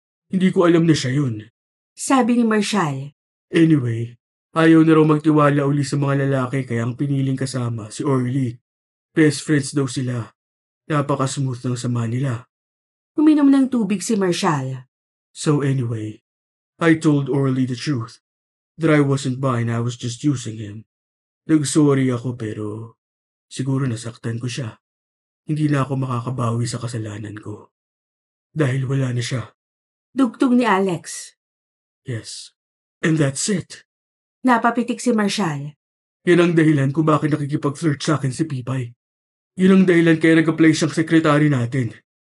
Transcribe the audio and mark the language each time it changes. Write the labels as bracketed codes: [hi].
[tl] Hindi ko alam na siya yun. Sabi ni Marshall. Anyway, ayaw na raw magtiwala uli sa mga lalaki kaya ang piniling kasama si Orly. Best friends daw sila. Napaka-smooth ng sama nila. Uminom ng tubig si Marshall. So anyway, [en] I told Orly the truth. That I wasn't bi and I was just using him. [tl] Nag-sorry ako pero siguro nasaktan ko siya. Hindi na ako makakabawi sa kasalanan ko. Dahil wala na siya. Dugtong ni Alex. [en] Yes. And that's it. [tl] Napapitik si Marshall. Yan ang dahilan kung bakit nakikipag-flirt sa akin si Pipay. Yun ang dahilan kaya nag-apply siyang sekretary natin.